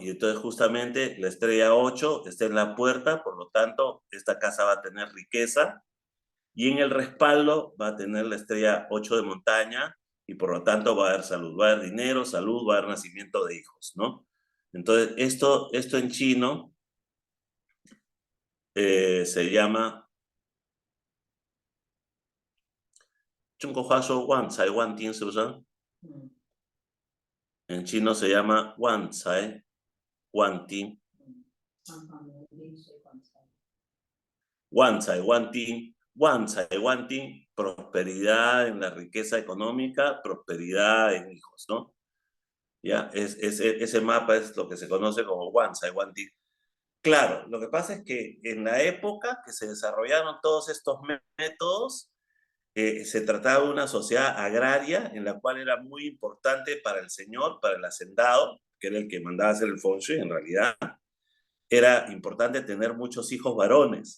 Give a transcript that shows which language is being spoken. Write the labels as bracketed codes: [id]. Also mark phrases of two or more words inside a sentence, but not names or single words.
[es] Y entonces justamente la estrella 8 está en la puerta, por lo tanto, esta casa va a tener riqueza y en el respaldo va a tener la estrella 8 de montaña y por lo tanto va a haber salud, va a haber dinero, salud, va a haber nacimiento de hijos, ¿no? Entonces, esto en chino se llama [zh] 中国话说旺财旺丁，是不是？ [es] en chino se llama [zh] 旺财旺丁。旺财旺丁，旺财旺丁， [es] prosperidad en la riqueza económica, prosperidad en hijos, ¿no? ¿Ya? Ese mapa es lo que se conoce como [zh] 旺财旺丁. [es] Claro, lo que pasa es que en la época que se desarrollaron todos estos métodos, se trataba de una sociedad agraria en la cual era muy importante para el señor, para el hacendado, que era el que mandaba hacer el [zh] 风水 [es] en realidad, era importante tener muchos hijos varones.